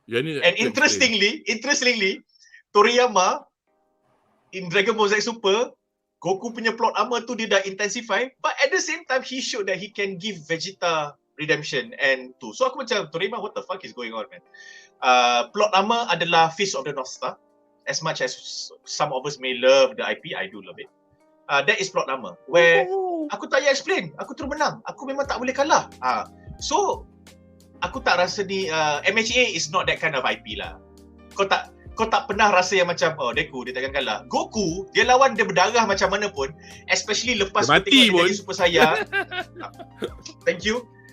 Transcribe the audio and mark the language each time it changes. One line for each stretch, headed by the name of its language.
English: And interestingly, Toriyama in Dragon Ball Z Super, Goku punya plot armor
Malay: tu dia dah
English: intensify, but at the same time he showed that he can give Vegeta redemption and tu. So
Malay: aku macam,
English: Toriyama, what the fuck is going on, man?
Malay: Plot armor adalah Fist of the North Star.
English: As much as some of us may love the IP, I do love it. That is plot armor, where
Malay: aku tak payah explain, aku terus menang, aku memang tak boleh kalah.
English: So
Malay: aku tak rasa ni
English: MHA is not that kind of IP lah.
Malay: Kau tak pernah rasa yang macam Deku dia takkan kalah. Goku dia lawan dia berdarah macam mana pun, especially lepas kau tengok dia Super Saiyan.
English: Thank you.